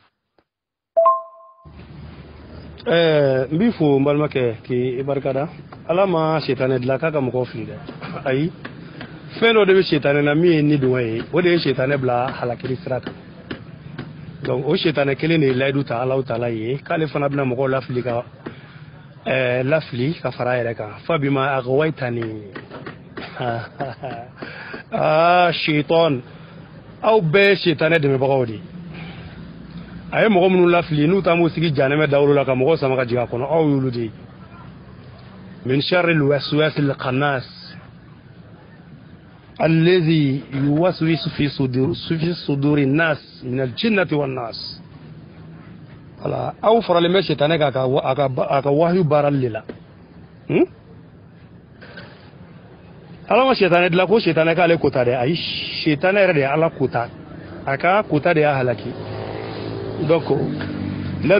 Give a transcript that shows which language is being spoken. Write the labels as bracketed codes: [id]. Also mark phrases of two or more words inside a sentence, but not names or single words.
[bm] n b'i fo n balimakɛ k'i barikada ala ma sitanɛ dilan k'a ka mɔgɔw fili dɛ ayi fɛn dɔ de bɛ sitanɛ na min ye ni dɔn ye o de ye sitanɛ bila halakiri sira kan donc o sitanɛ kelen de ye layidu ta Alahu Taala ye k'ale fana bɛna mɔgɔw lafili ka fara a yɛrɛ kan [ar] فبما أغويتني [bm] shaitan aw bɛɛ ye sitanɛ dɛmɛbagaw de a ye mɔgɔ minnu lafili n'u taam'u sigi janɛmɛ dawolo la ka mɔgɔw sama ka jigin a kɔnɔ aw y'olu de ye [ar] من شر الوسواس الخناس الذي يوسوس في صدور الناس من الجنة والناس [bm] voilà aw faralen bɛ sitanɛ kan a ka wahyu baarali de la ala ma sitanɛ dilan ko sitanɛ k'ale kota dɛ ayi sitanɛ yɛrɛ de ye ala kota a ka kota de y'a halaki donc layidu